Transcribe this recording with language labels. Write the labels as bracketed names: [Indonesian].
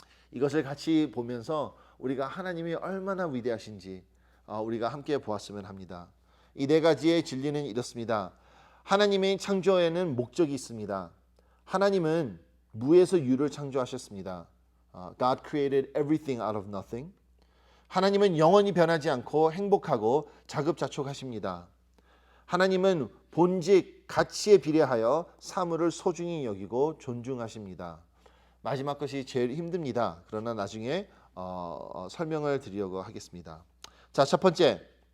[Korean] 이것을 같이 보면서 우리가 하나님이 얼마나 위대하신지 우리가 함께 보았으면 합니다. 이 네 가지의 진리는 이렇습니다. 하나님의 창조에는 목적이 있습니다. 하나님은 무에서 유를 창조하셨습니다. [English] God created everything out of nothing. [Korean] 하나님은 영원히 변하지 않고 행복하고 자급자족하십니다. 하나님은 본직, 가치에 비례하여 사물을 소중히 여기고 존중하십니다. 마지막 것이 제일 힘듭니다. 그러나 나중에 설명을 드리려고 하겠습니다. 자, 첫 번째.